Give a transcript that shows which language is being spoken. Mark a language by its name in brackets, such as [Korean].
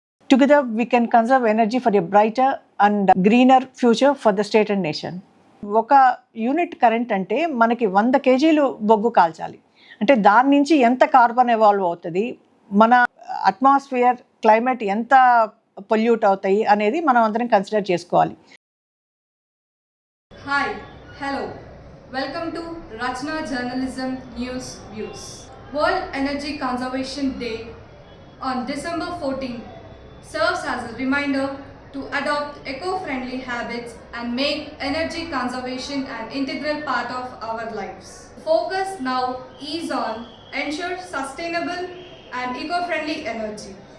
[English] Together, we can conserve energy for a brighter and greener future for the state and nation. [Telugu] ఒక unit current అంటే మనకి 100 కేజీలు బొగ్గు కాల్చాలి అంటే దాని నుంచి ఎంత కార్బన్ ఎవాల్వ్ అవుతుంది, మన అట్మాస్ఫియర్ క్లైమేట్ ఎంత పొల్యూట్ అవుతాయి అనేది మనం అందరం కన్సిడర్ చేసుకోవాలి. [English] Hi, hello, welcome to Rachana journalism news views. World energy conservation day on December 14th serves as a reminder to adopt eco-friendly habits and make energy conservation an integral part of our lives. Focus now is on ensure sustainable and eco-friendly energy.